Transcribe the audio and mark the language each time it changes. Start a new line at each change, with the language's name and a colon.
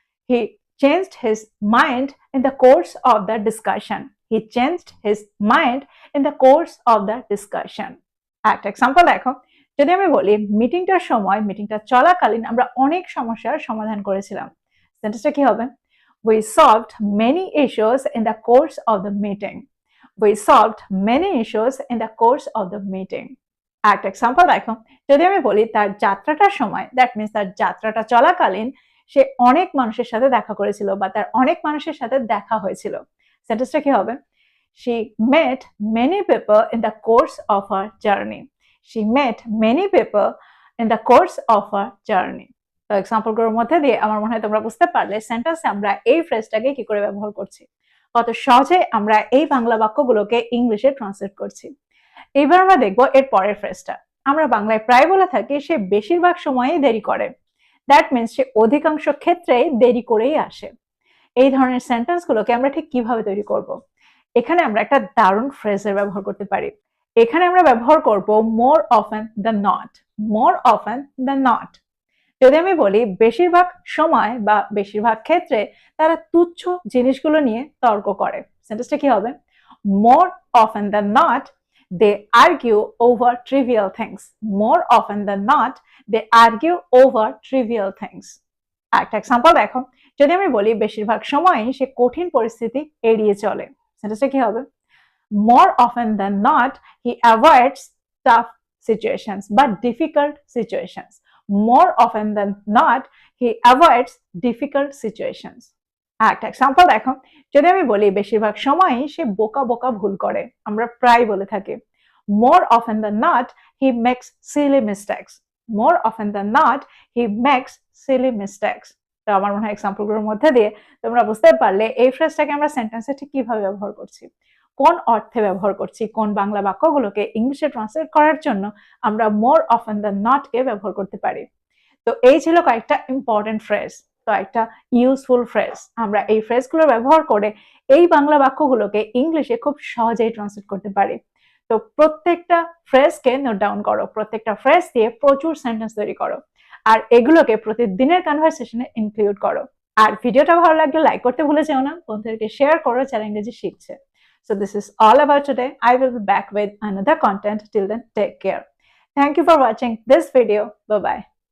English: He changed his mind in the course of the discussion. He changed his mind in the course of the discussion.
Bangla: একটা example দেখো, যদি আমি বলি মিটিংটার সময়, মিটিংটা চলাকালীন আমরা অনেক সমস্যার সমাধান করেছিলাম, সেন্টেন্সটা কি হবে?
English: We solved many issues in the course of the meeting. We solved many issues in the course of the meeting.
Bangla: একটা এক্সাম্পল দেখো, যদি আমি বলি তার যাত্রাটার সময়,
English: that means
Bangla: তার যাত্রাটা চলাকালীন সে অনেক মানুষের সাথে দেখা করেছিল বা তার অনেক মানুষের সাথে দেখা হয়েছিল, সেন্টেন্সটা কি হবে?
English: She met many people in the course of her journey. She met many people in the course of her journey.
Bangla: তো এক্সাম্পলগুলোর মধ্যে দিয়ে আমার মনে হয় তোমরা বুঝতে পারলে সেন্টেন্সে আমরা এই ফ্রেজটাকে কি করে ব্যবহার করছি, কত সহজে আমরা এই বাংলা বাক্যগুলোকে ইংলিশে ট্রান্সলেট করছি। এবার আমরা দেখবো এর পরের ফ্রেজটা। আমরা বাংলায় প্রায় বলে থাকি সে বেশিরভাগ সময়ই দেরি করে,
English: that means
Bangla: সে অধিকাংশ ক্ষেত্রেই দেরি করেই আসে। এই ধরনের সেন্টেন্সগুলোকে আমরা ঠিক কিভাবে তৈরি করব। এখানে আমরা একটা দারুণ ফ্রেজের ব্যবহার করতে পারি। এখানে আমরা ব্যবহার করব
English: More often than not.
Bangla: More often than not. যদি আমি বলি বেশিরভাগ সময় বা বেশিরভাগ ক্ষেত্রে তারা তুচ্ছ জিনিসগুলো নিয়ে তর্ক করে, সেন্টেন্সটা কি হবে?
English: More often than not they argue over trivial things. More often than not they argue over trivial things.
Bangla: একটা এক্সাম্পল দেখো, যদি আমি বলি বেশিরভাগ সময়ই সে কঠিন পরিস্থিতি এড়িয়ে চলে, সেন্টেন্সটা কি হবে?
English: More often than not he avoids tough situations বা difficult situations. More often than not, he avoids difficult situations.
Bangla: একটা এক্সাম্পল দেখো, যদি আমি বলি বেশিরভাগ সময়ই সে বোকা বোকা ভুল করে, আমরা প্রায় বলে থাকি
English: more often than not he makes silly mistakes. More often than not he makes silly mistakes.
Bangla: তো আমার মনে হয় এক্সাম্পলগুলোর মধ্যে দিয়ে তোমরা বুঝতে পারলে এই ফ্রেজটাকে আমরা সেন্টেন্সে ঠিক কিভাবে ব্যবহার করছি, কোন অর্থে ব্যবহার করছি, কোন বাংলা বাক্যগুলোকে ইংলিশে ট্রান্সলেট করার জন্য আমরা মোর অফেন দ্যান নট কে ব্যবহার করতে পারি। তো এই ছিল কয়েকটা ইম্পর্টেন্ট ফ্রেজ, কয়েকটা ইউজফুল ফ্রেজ। আমরা এই ফ্রেজগুলো ব্যবহার করে এই বাংলা বাক্যগুলোকে ইংলিশে খুব সহজেই ট্রান্সলেট করতে পারি। তো প্রত্যেকটা ফ্রেজকে নোট ডাউন করো, প্রত্যেকটা ফ্রেজ দিয়ে প্রচুর সেন্টেন্স তৈরি করো, আর এগুলোকে প্রতিদিনের কনভারসেশনে ইনক্লুড করো। আর ভিডিওটা ভালো লাগলে লাইক করতে ভুলে যেও না, বন্ধুদেরকে শেয়ার করো যারা ইংরেজি শিখছে।
English: So this is all about today. I will be back with another content. Till then, take care. Thank you for watching this video. Bye bye.